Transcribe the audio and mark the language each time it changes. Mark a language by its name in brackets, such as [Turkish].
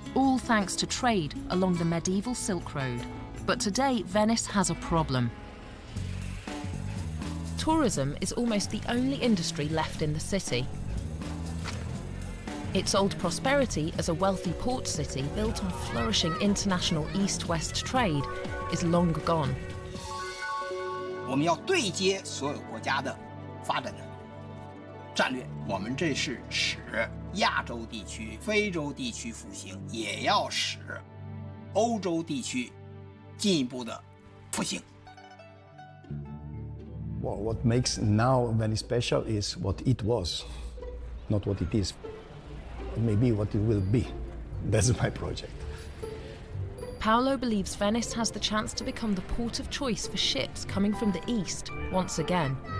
[English] All thanks to trade along the medieval Silk Road. But today, Venice has a problem. Tourism is almost the only industry left in the city. Its old prosperity as a wealthy port city built on flourishing international east-west trade is long gone. [Chinese] 我们要对接所有国家的发展的战略，我们这是使亚洲地区、非洲地区复兴，也要使欧洲地区进一步的复兴。 [English] Well, what makes now Venice special is what it was, not what it is. Maybe what it will be. That's my project. Paolo believes Venice has the chance to become the port of choice for ships coming from the east once again.